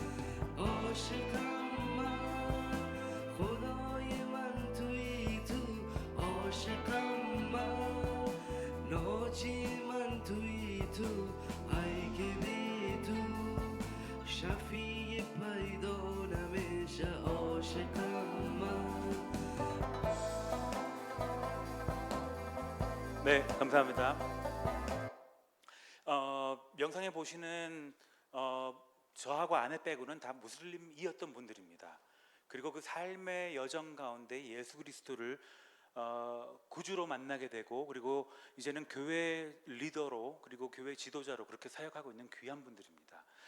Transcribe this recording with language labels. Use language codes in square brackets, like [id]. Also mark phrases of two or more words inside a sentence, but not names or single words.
[fa] خدای من توی تو عاشقم من ناجی من توی تو ای که بی تو شفیع پیدا نمیشه عاشقم من. [ko] 네, 감사합니다. 영상에 보시는 저하고 아내 빼고는 다 무슬림이었던 분들입니다. 그리고 그 삶의 여정 가운데 예수 그리스도를 구주로 만나게 되고 그리고 이제는 교회 리더로 그리고 교회 지도자로 그렇게 사역하고 있는 귀한 분들입니다.